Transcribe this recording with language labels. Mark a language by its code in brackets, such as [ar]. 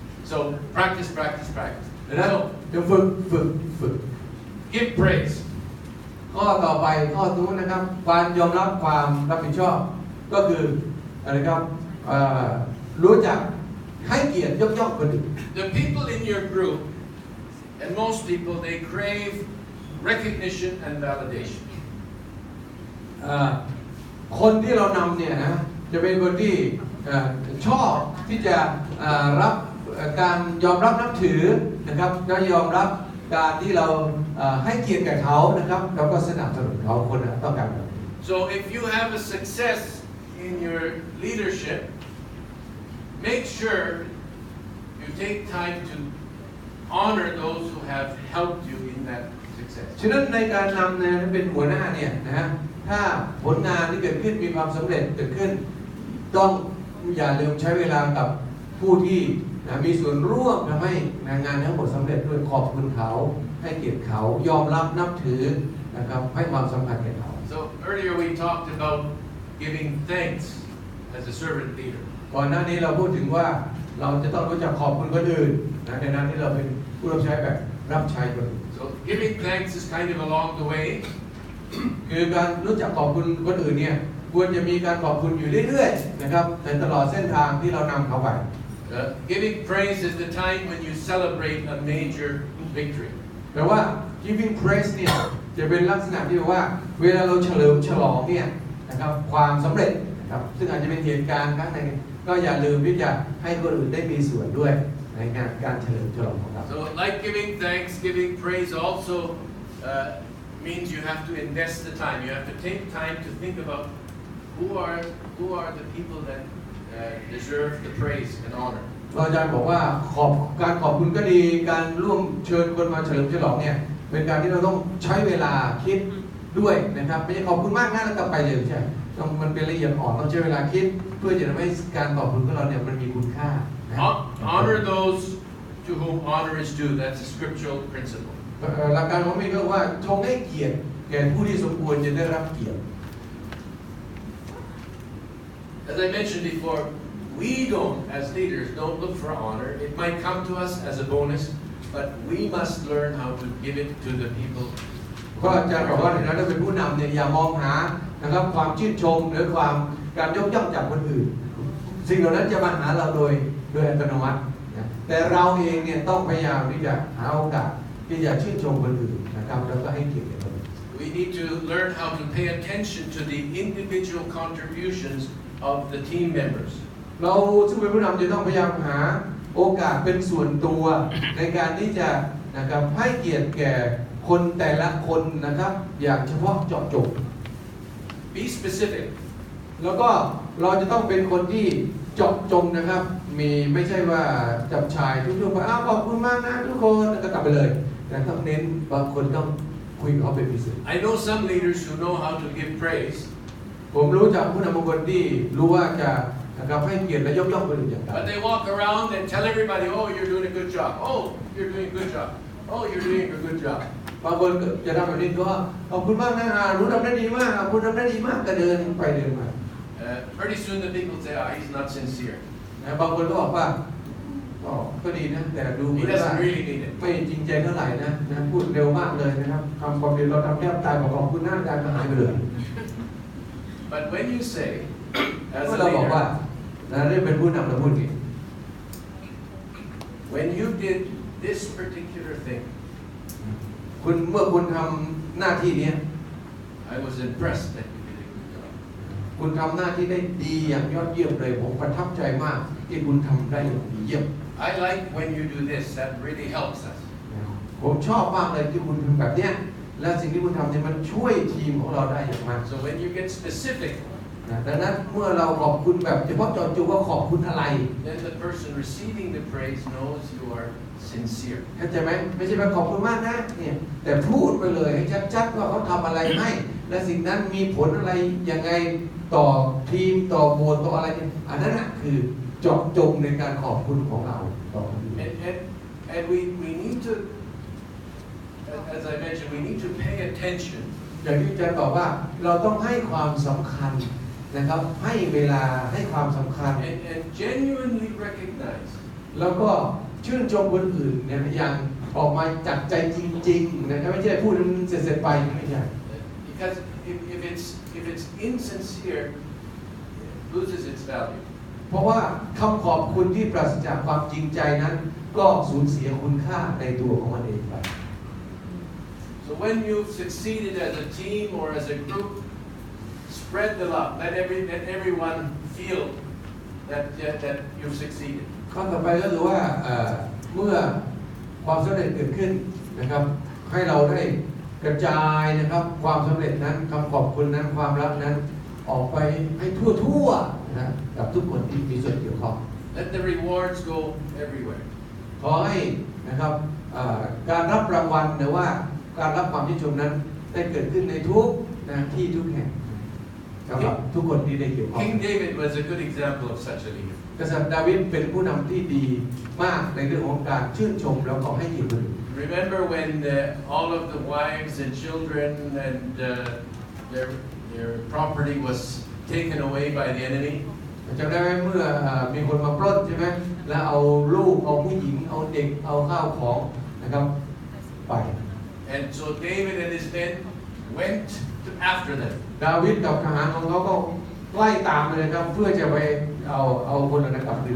[en] So practice, practice, practice. [th] ดังนั้นจะฝึก [en] Give praise. [th] ข้อต่อไปข้อนู้นนะครับการยอมรับความรับผิดชอบก็คืออะไรครับรู้จักให้เกียรติยกย่องคนอื่น [en] The people in your group, and most people, they crave recognition and validation. [th] คนที่เรานำเนี่ยนะจะเป็นคนที่ชอบที่จะรับการยอมรับนับถือนะครับและยอมรับการที่เราให้เกียรติแก่เขานะครับแล้วก็สนับสนุนเขาคนต้องการแบบนี้ [en] So if you have a success in your leadership, make sure you take time to honor those who have helped you in that success. [th] ฉะนั้นในการนำเนี่ยเป็นหัวหน้าเนี่ยนะถ้าผลงานที่เกิดขึ้นมีความสำเร็จเกิดขึ้นต้องอย่าลืมใช้เวลากับผู้ที่มีส่วนร่วมทำให้งานทั้งหมดสำเร็จด้วยขอบคุณเขาให้เกียรติเขายอมรับนับถือนะครับให้ความสำคัญแก่เขา [en] So earlier we talked about giving thanks as a servant leader. [th] ก่อนหน้านี้เราพูดถึงว่าเราจะต้องรู้จักขอบคุณคนอื่นในนั้นที่เราเป็นผู้รับใช้แบบรับใช้คนอื่น [en] So giving thanks is kind of along the way. [th] คือการรู้จักขอบคุณคนอื่นเนี่ยควรจะมีการขอบคุณอยู่เรื่อยๆนะครับในตลอดเส้นทางที่เรานำเขาไป [en] Giving praise is the time when you celebrate a major victory. [th] แต่ว่า [en] giving praise [th] เนี่ยจะเป็นลักษณะที่ว่าเวลาเราเฉลิมฉลองเนี่ยนะครับความสำเร็จนะครับซึ่งอาจจะเป็นเหตุการณ์ครั้งหนึ่งก็อย่าลืมที่จะให้คนอื่นได้มีส่วนด้วยในการเฉลิมฉลองของเรา [en] So like giving thanks, giving praise also means you have to invest the time. You have to take time to think about who are the people that deserve the praise and honor. [th] อาจารย์บอกว่าการขอบคุณก็ดีการร่วมเชิญคนมาเฉลิมฉลองเนี่ยเป็นการที่เราต้องใช้เวลาคิดด้วยนะครับไม่ใช่ขอบคุณมากนะแล้วกลับไปเลยใช่ต้องมันเป็นละเอียดอ่อนต้องใช้เวลาคิดเพื่อจะทำให้การขอบคุณของเราเนี่ยมันมีคุณค่า [en] Honor those to whom honor is due. That's a scriptural principle. [th] หลักการของมันก็ว่าทรงให้เกียรติแก่ผู้ที่สมควรจะได้รับเกียรติ [en] As I mentioned before, we as leaders don't look for honor. It might come to us as a bonus, but we must learn how to give it to the people. [th] ก็อาจารย์บอกว่าในนั้นถ้าเป็นผู้นำเนี่ยอย่ามองหานะครับความชื่นชมหรือการยกย่องจากคนอื่นสิ่งเหล่านั้นจะมาหาเราโดยอัตโนมัติแต่เราเองเนี่ยต้องพยายามที่จะหาโอกาสที่จะชื่นชมคนอื่นนะครับแล้วก็ให้เกียรติคนอื่น [en] We need to learn how to pay attention to the individual contributions of the team members. [th] เราซึ่งเป็นผู้นำจะต้องพยายามหาโอกาสเป็นส่วนตัวในการที่จะนะครับให้เกียรติแก่คนแต่ละคนนะครับอย่างเฉพาะเจาะจง [en] Be specific. [th] แล้วก็เราจะต้องเป็นคนที่เจาะจงนะครับไม่ใช่ว่าจับชายทุกๆไปขอบคุณมากนะทุกคนแล้วก็กลับไปเลยแต่ต้องเน้นบางคนต้องคุยกับเขาเป็นพิเศษ [en] I know some leaders who know how to give praise. [th] ผมรู้จักผู้นำบางคนที่รู้ว่าจะนะครับให้เกียรติและยกย่องคนอื่นอย่างไร [en] But they walk around and tell everybody, oh, you're doing a good job. Oh, you're doing a good job. Oh, you're doing a good job. [th] บางคนจะทำแบบนี้ก็ขอบคุณมากนะรู้ทำได้ดีมากคุณทำได้ดีมากก็เดินไปเดินมา [en] Pretty soon the people say, he's not sincere. [th] บางคนก็บอกว่าก็ดีนะแต่ดูเหมื [en] He [th] อนว่า [en] doesn't really mean it. [th] ไม่จริงใจเท่าไหร่นะพูดเร็วมากเลยนะครับทำความดีเราทำแทบตายขอบคุณหน้าการก็หายไปเลย [en] But when you say, as [th] เมื่ [en] a [th] อเราบอกว่า [en] leader, [th] เรื่องเป็นผู้นำเราพูดอย่าง [en] when you did this particular thing, [th] เมื่อคุณทำหน้าที่นี้ [en] I was impressed that you did a good job. [th] คุณทำหน้าที่ได้ดีอย่างยอดเยี่ยมเลยผมประทับใจมากที่คุณทำได้อย่างดีเยี่ยม [en] I like when you do this. That really helps us. [th] ผมชอบมากเลยที่คุณทำแบบเนี้ยและสิ่งที่คุณทำเนี่ยมันช่วยทีมของเราได้อย่างมาก [en] So when you get specific, [th] ดังนั้นเมื่อเราขอบคุณแบบเฉพาะเจาะจงว่าขอบคุณอะไร [en] then the person receiving the praise knows you are sincere. [th] เข้าใจไหมไม่ใช่ว่าขอบคุณมากนะเนี่ยแต่พูดไปเลยให้ชัดๆว่าเขาทำอะไรให้และสิ่งนั้นมีผลอะไรยังไงต่อทีมต่อโบสถ์ต่ออะไรเนี่ยอันนั้นคือเจาะจงในการขอบคุณของเราต่อคนอื่น [en] And we need to as I mentioned, we need to pay attention. [th] อย่างที่อาจารย์บอกว่าเราต้องให้ความสำคัญนะครับให้เวลาให้ความสำคัญ [en] And genuinely recognize [th] แล้วก็ชื่นชมคนอื่นเนี่ยอย่างออกมาจากใจจริงๆนะครับไม่ใช่พูดเสร็จๆไปไม่ใช่ [en] because if it's insincere, it loses its value. [th] เพราะว่าคำขอบคุณที่ปราศจากความจริงใจนั้นก็สูญเสียคุณค่าในตัวของมันเองไป [en] So when you've succeeded as a team or as a group, spread the love. Let everyone feel that you've succeeded. [th] ข้อต่อไปก็คือว่าเมื่อความสำเร็จเกิดขึ้นนะครับให้เราได้กระจายนะครับความสำเร็จนั้นคำขอบคุณนั้นความรักนั้นออกไปให้ทั่วๆนะกับทุกคนที่มีส่วนเกี่ยวข้อง [en] Let the rewards go everywhere. [th] ขอให้นะครับการรับรางวัลหรือว่าการรับความชื่นชมนั้นได้เกิดขึ้นในทุกที่ทุกแห่งสำหรับทุกคนที่ได้เกี่ยวข้อง [en] King David was a good example of such a leader. [th] กษัตริย์ดาวิดเป็นผู้นำที่ดีมากในเรื่องของการชื่นชมแล้วก็ให้เกียรติคนอื่น [en] Remember when all of the wives and children and their property was taken away by the enemy? [th] จำได้ไหมเมื่อมีคนมาปล้นใช่ไหมแล้วเอาลูกเอาผู้หญิงเอาเด็กเอาข้าวของนะครับไป [en] And so David and his men went after them. [th] ดาวิดกับทหารของเขาก็ไล่ตามเลยครับเพื่อจะไปเอาคนนั้นกลับคืน